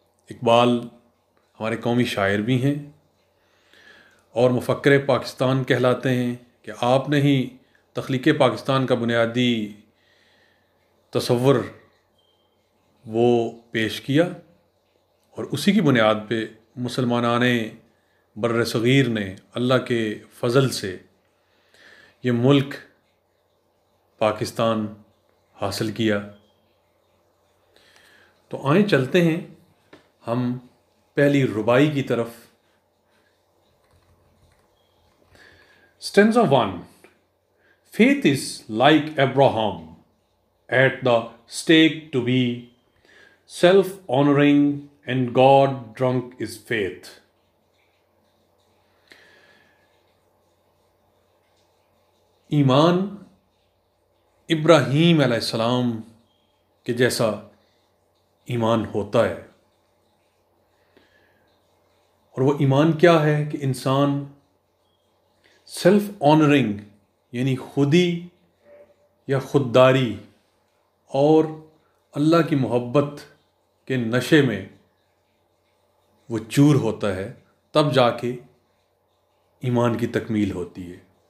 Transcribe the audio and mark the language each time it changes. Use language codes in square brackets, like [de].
[hi] इकबाल हमारे कौमी शायर भी हैं और मुफक्किर पाकिस्तान कहलाते हैं कि आपने ही तख्लीक़ पाकिस्तान का बुनियादी तसव्वुर वो पेश किया और उसी की बुनियाद पे मुसलमानाने बर्र सग़ीर ने अल्लाह के फ़ज़ल से ये मुल्क पाकिस्तान हासिल किया। तो आए चलते हैं हम पहली रुबाई की तरफ। [en] Stanza 1. Faith is like Abraham at the stake to be self-honoring, and God drunk is faith. [hi] ईमान इब्राहीम अलैहिस्सलाम के जैसा ईमान होता है। और वो ईमान क्या है कि इंसान [en] self honouring [hi] यानी खुदी या खुददारी और अल्लाह की मोहब्बत के नशे में वो चूर होता है, तब जाके ईमान की तकमील होती है।